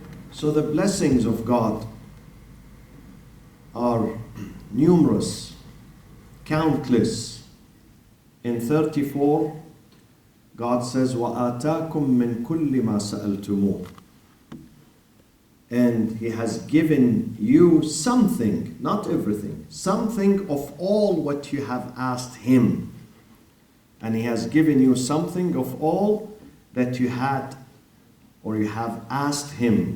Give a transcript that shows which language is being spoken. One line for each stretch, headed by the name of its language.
English: So the blessings of God are numerous, countless. In 34, God says,
Arabic: وَآتَاكُم مِّن كُلِّ مَا سَأَلْتُمُوهُ.
English: And He has given you something, not everything, something of all what you have asked Him. And He has given you something of all that you had or you have asked Him.